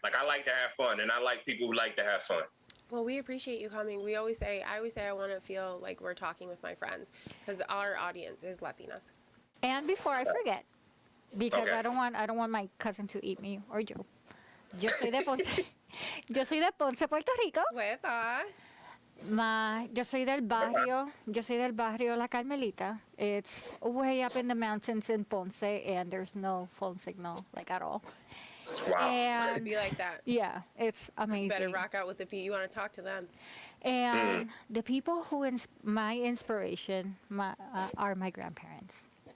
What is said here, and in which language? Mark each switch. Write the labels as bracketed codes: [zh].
[en] Like I like to have fun, and I like people who like to have fun. Well, we appreciate you coming. I always say I want to feel like we're talking with my friends because our audience is Latinas. And before I forget, because I don't want my cousin to eat me or Joe. [es] Yo soy de Ponce. Yo soy de Ponce, Puerto Rico. Hueva. Yo soy del barrio La Carmelita. [en] It's way up in the mountains in Ponce, and there's no phone signal, like, at all. Wow. Should And be like that. yeah, it's amazing. Better rock out with the people. You want to talk to them. And the people who my inspiration are my grandparents.